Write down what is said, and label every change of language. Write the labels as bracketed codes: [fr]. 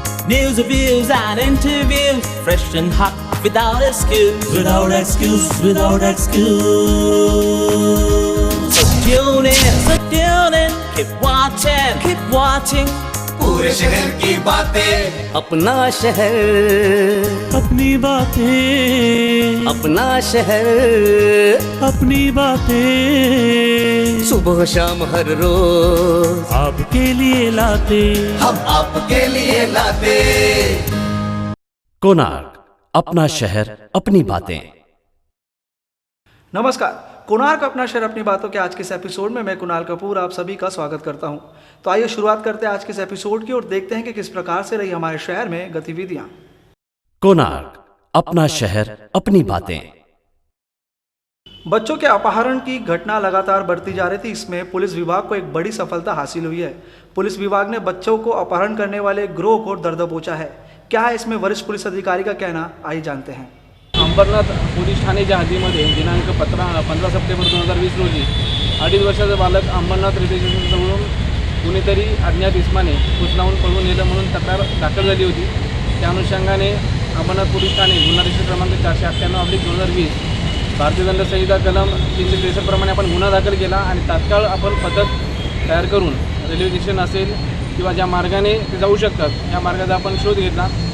[en] News, reviews and interviews, fresh and hot, without excuse. Without excuse, without excuse. So tune in, keep watching. [hi] पूरे शहर की बातें, अपना शहर, अपनी बातें, अपना शहर, अपनी बातें, सुबह शाम हर रोज आपके लिए लाते, हम आपके लिए लाते। कोणार्क, अपना शहर अपनी बातें। नमस्कार, कोणार्क अपना शहर अपनी बातों के आज के इस एपिसोड में मैं कुणाल कपूर आप सभी का स्वागत करता हूं। तो आइए शुरुआत करते हैं आज के इस एपिसोड की और देखते हैं कि किस प्रकार से रही हमारे शहर में गतिविधियां। कोणार्क, अपना शहर अपनी बातें। बच्चों के अपहरण की घटना लगातार बढ़ती जा रही थी। इसमें पुलिस विभाग को एक बड़ी सफलता हासिल हुई है। पुलिस विभाग ने बच्चों को अपहरण करने वाले गिरोह को दर दबोचा है। क्या है इसमें वरिष्ठ पुलिस अधिकारी का कहना, आइए जानते हैं। [mr] अंबरनाथ पोलीस ठाण्याच्या हद्दीमध्ये दिनांक 15 सप्टेंबर 2020 रोजी 2.5 वर्षाचा बालक अंबरनाथ रेल्वे स्टेशनजवळून कुणीतरी अज्ञात इस्माने उचलावून पळून नेलं म्हणून तक्रार दाखल झाली होती। त्या अनुषंगाने अंबरनाथ पोलीस ठाणे गुन्हा रजिस्टर क्रमांक 498/2020 भारतीय दंड संहिता कलम 363 प्रमाणे आपण गुन्हा दाखल केला आणि तात्काळ आपण पथक तयार करून रेल्वे स्टेशन असेल किंवा ज्या मार्गाने ते जाऊ शकतात या मार्गाचा आपण शोध घेतला।